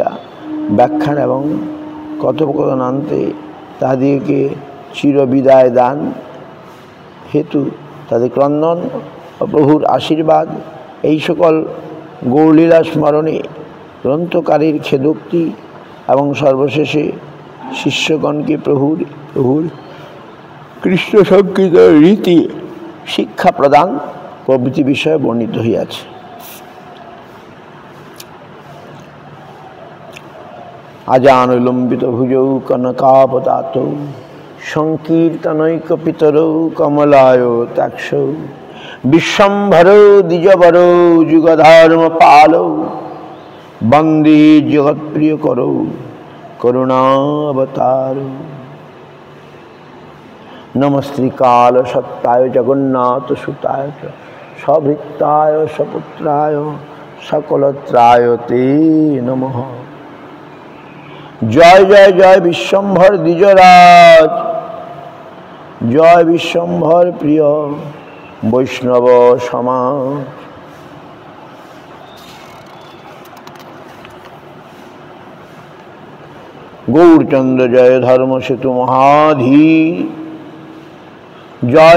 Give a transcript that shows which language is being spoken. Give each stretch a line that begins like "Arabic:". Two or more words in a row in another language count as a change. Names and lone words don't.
Bangla: ব্যাখ্যান এবং কথোপকথনান্তে তাদেরকে চিরবিদায় দান হেতু তাদের ক্রন্দন ও প্রভুর আশীর্বাদ, এই সকল গৌরলীলা স্মরণে গ্রন্থকারীর খেদোক্তি এবং সর্বশেষে শিষ্যগণকে প্রভুর কৃষ্ণ সংকীর্ত রীতি শিক্ষা প্রদান প্রভৃতি বিষয়ে বর্ণিত হইয়াছে।
Sanskrit: আজানুলম্বিত ভুজৌ কনকাবদাতৌ সংকীর্তনৈক পিতরৌ কমলায় তাক্ষৌ विश्वम्भरो द्विजवरो युगधर्मपालो वंदे जगत्प्रियकरो करुणावतारो। नमस्त्रिकाल सत्ताय जगन्नाथ सुताय सभृत्ताय सपुत्राय सकलत्राय ते नमः।
Bangla: জয় জয় জয় বিশ্বম্ভর দ্বিজরাজ, জয় বিশ্বম্ভর প্রিয় বৈষ্ণব সমাজ। गौरचंद्र जय धर्म सेतु महाधी, जय